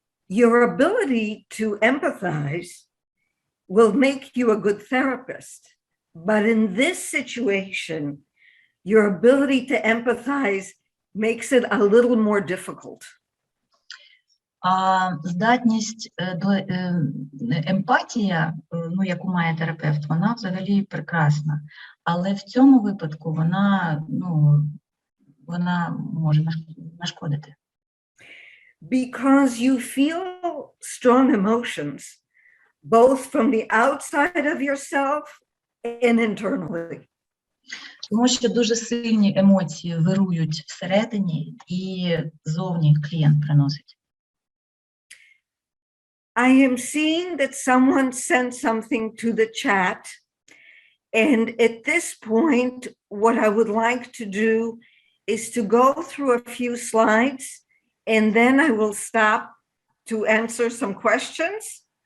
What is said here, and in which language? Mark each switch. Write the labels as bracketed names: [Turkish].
[English] Your ability to empathize will make you a good therapist, but in this situation, your ability to empathize makes it a little more difficult. [Ukrainian] А здатність до емпатія, ну, яку має терапевт, вона взагалі прекрасна. Але в цьому випадку вона може нашкодити. [English] Because you feel strong emotions, both from the outside of yourself and internally. [Ukrainian] Тому що дуже сильні емоції вирують всередині і зовні клієнт приносить. [English] I am seeing that someone sent something to the chat, and at this point, what I would like to do is to go through a few slides, and then I will stop to answer some questions.